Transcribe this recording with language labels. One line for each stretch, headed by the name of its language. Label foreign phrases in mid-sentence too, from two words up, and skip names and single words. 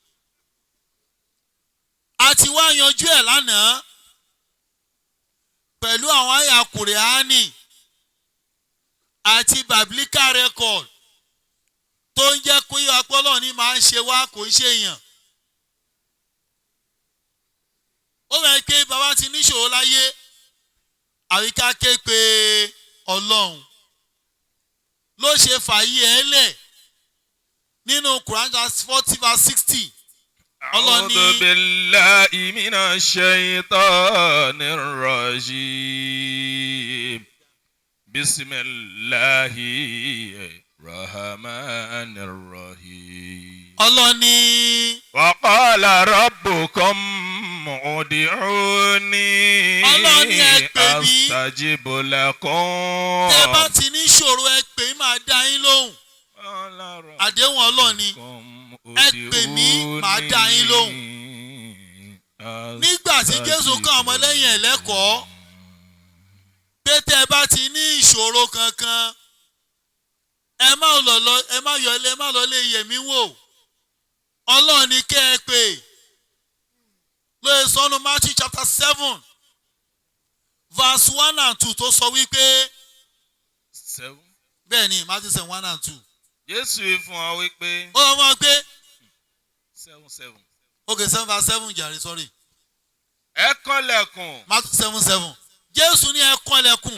Yoruba: a ti wá yanjú ẹ̀ lánàá pẹ̀lú àwọn àyà Kùránì àti
English: biblical record
Yoruba: tó ń jẹ́ kó yọ apọ́lọ́ ní máa ń ṣe wá kò ń ṣe èèyàn. ó rẹ̀ pé bàbá ti níṣòro láyé àríká ké pé Ọlọ́run ló ṣe fàyè ẹ̀ lẹ̀ nínú Quran 40:60.
Arabic: أعوذ بالله من الشيطان الرجيم. بسم الله الرحمن الرحيم.
Yoruba: Ọlọ́ni.
Arabic: وقال ربكم ادعوني أستجب لكم.
Yoruba: tẹ́ bá ti ní ìṣòro ẹ pè mí máa dá yín lóhùn. àdéhùn Ọlọ́ni ẹ pè mí máa dá yín lóhùn. nígbà tí Jésù kọ́ ọmọlẹ́yìn ẹ̀ lẹ́kọ̀ọ́ pé tẹ́ bá ti ní ìṣòro kankan ẹ má lọ lé yẹ̀mí wò Ọlọ́run ní kẹ́ ẹ pè lóye sọ́nu
English: Matthew chapter 7 verse 1 and 2
Yoruba: tó sọ wípé bẹ́ẹ̀ ni Matthew 7 1 and 2. Jésù fún wa wípé. ó lọ mọ pé 7.
English: okay 7 verse 7 jàre sorry.
Yoruba: ẹ kànlẹ̀kùn. Matthew 7:7. Jésù ní ẹ kànlẹ̀kùn.